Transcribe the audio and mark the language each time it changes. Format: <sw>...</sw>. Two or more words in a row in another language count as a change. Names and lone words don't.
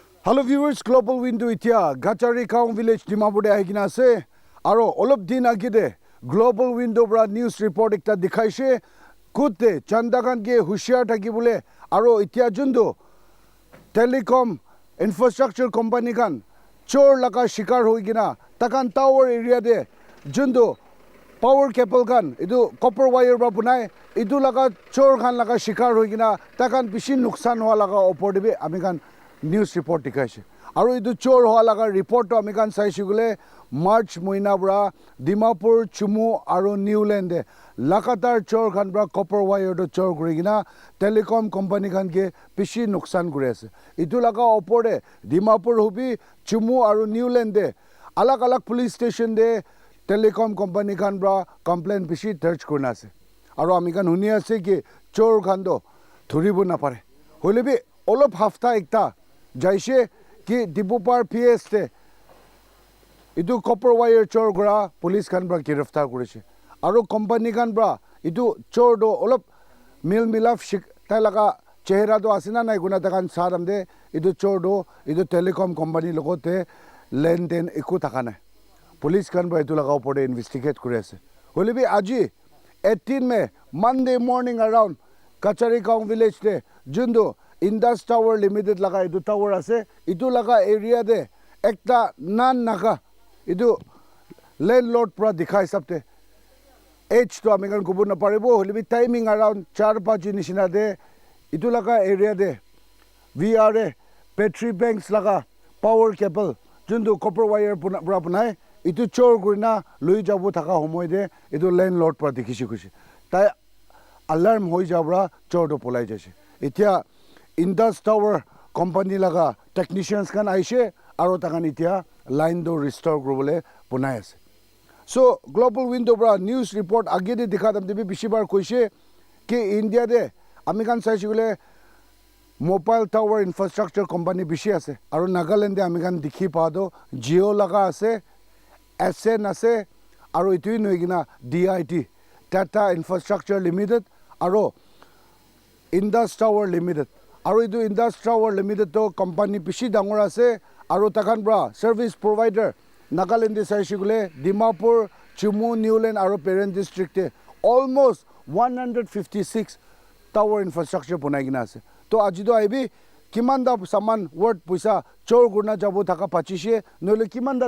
<en>Hello viewers,</en> <nag>Global Window itia Kacharigaon village Dimapur ahigina ase aro olop din agide Global Window bra</nag> <en>news report</en> <nag>ekta dikhaise kutte chandagan ge hushiyar thakibole aro itia jundu</nag> <en>telecom infrastructure company</en> <nag>kan chor laga shikar hoigina takan tower area de jundu</nag> <en>power cable</en> <nag>kan idu</nag> <en>copper wire</en> <nag>bra bunai idu laga chor khan laga shikar hoigina takan bishi nuksan howa laga opor debe ami kan</nag> <en>news report</en> <nag>dikhaise aru idu chor howa laga report to ami kan saisi gule March moina bra Dimapur Chumu aru Newland de lakatar chor khan bra</nag> <en>copper wire</en> <nag>to chor kurigina</nag> <en>telecom company</en> <nag>khan ke bishi nuksan kuri ase idu laga opor de Dimapur hobi Chumu aru Newland de alag alag</nag> <en>police station</en> <nag>de</nag> <en>telecom company</en> <nag>khan bra complaint bishi darj kurna ase aru ami kan huni ase ki chor khan do thuribo na pare hole bi olop hafta ekta jaise ki Dibupar PS te idu</nag> <en>copper wire</en> <nag>chor gora police khan bra giraftar korise aru company khan bra idu chor do olop mil milaf tai laga chehra do asina nai guna takan saram de idu chor do idu telecom company logote len den eku takana police khan bra idu laga opore investigate kore ase hole bi aji 18 May</nag> <en>Monday morning around</en> <nag>Kacharigaon village te jundu Indus Tower Limited laga idu tower ase idu laga area de ekta nan naga idu landlord pra dikhai sabte age to ami kan kubur na paribo holibi</nag> <en>timing around</en> <nag>4-5 nisina de idu laga area de</nag> <en>VRA battery banks</en> <nag>laga</nag> <en>power cable</en> <nag>jundu</nag> <en>copper wire</en> <nag>pra bunai idu chor gurina lui jabu thaka homoy de idu landlord pra dikhishi kushi tai alarm hoi jabra chor do polai jase etia Indus Tower company laga technicians kan aise aro takan itia line do restore grobole bunai ase so Global Window bra</nag> <en>news report</en> <nag>age de dikhadam debi bishibar koise ki India de ami kan saisigule</nag> <en>mobile tower infrastructure company</en> <nag>bishi ase aro Nagaland de ami kan dikhi pa do Jio laga ase SN ase aro itui noigina DIT Tata Infrastructure Limited aro Indus Tower Limited aru idu Indus Tower Limited to company bishi dangor ase aru takan bra</nag> <en>service provider</en> <nag>Nagaland de saishigule Dimapur Chumu Newland aru</nag> <en>parent district</en> <nag>te almost 156</nag> <en>tower infrastructure</en> <nag>bunai gina ase to ajido aibi kimanda saman word puisa chor gurna jabu thaka pachise nole kimanda</nag>